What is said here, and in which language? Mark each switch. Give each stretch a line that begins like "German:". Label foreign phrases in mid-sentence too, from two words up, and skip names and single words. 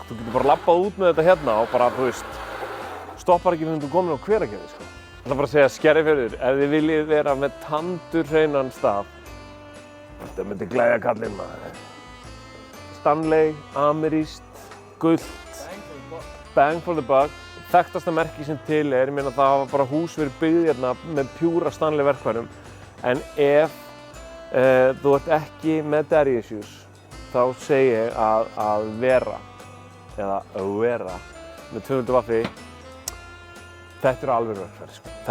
Icelandic: Þú getur bara labbað út með þetta hérna og bara, þú veist, stoppar ekki þegar þú komin á Hveragerði, sko. Það er bara að segja Skerjafjörður, ef þið viljið vera með tandurhreinan stað, þetta myndi glæðja kallinn maður. Stanley, amerískt, gult,
English: bang for the buck.
Icelandic: Þekktasta merki sem til er, ég meina það hafa bara hús verið byggð hérna með pjúra Stanley verkfærum. En ef þú ert ekki með
English: daddy issues,
Icelandic: þá segi ég að vera, eða vera, með tvöföldu vaffi, þetta eru alveg verkfæri, sko.